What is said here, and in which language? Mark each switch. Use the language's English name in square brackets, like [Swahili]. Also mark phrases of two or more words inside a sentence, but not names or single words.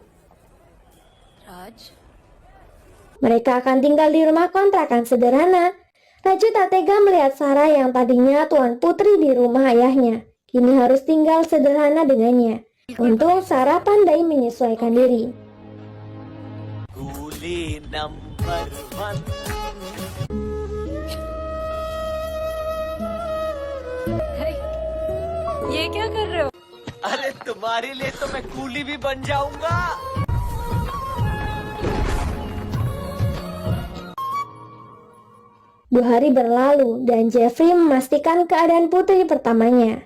[Indonesian] Mereka akan tinggal di rumah kontrakan sederhana. Raju tak tega melihat Sarah yang tadinya tuan putri di rumah ayahnya, kini harus tinggal sederhana dengannya. Untung Sarah pandai menyesuaikan diri. [Hindi] नंबर 1 ये क्या कर रहे हो? अरे तुम्हारे लिए तो मैं कूली भी बन जाऊंगा। [Indonesian] 2 hari berlalu dan Jeffrey memastikan keadaan putri pertamanya.